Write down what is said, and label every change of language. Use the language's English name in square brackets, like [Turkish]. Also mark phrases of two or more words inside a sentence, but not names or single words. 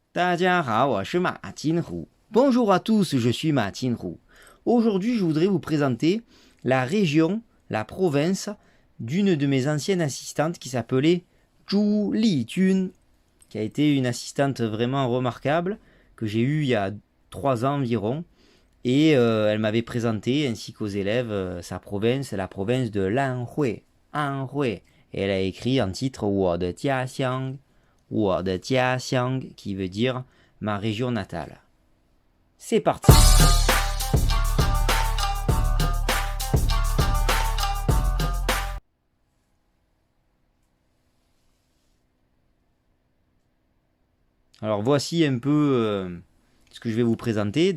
[Chinese] 大家好，我是马金虎. [French] Bonjour à tous, je suis Ma Jinhu. Aujourd'hui, je voudrais vous présenter la région, la province d'une de mes anciennes assistantes qui s'appelait Zhu Lijun, qui a été une assistante vraiment remarquable que j'ai eue il y a 3 ans environ. Et elle m'avait présenté, ainsi qu'aux élèves, sa province, la province de Lanhui. Anhui. Et elle a écrit en titre [Chinese] 我的家乡, 我的家乡, [French] qui veut dire ma région natale. C'est parti. Alors voici un peu ce que je vais vous présenter.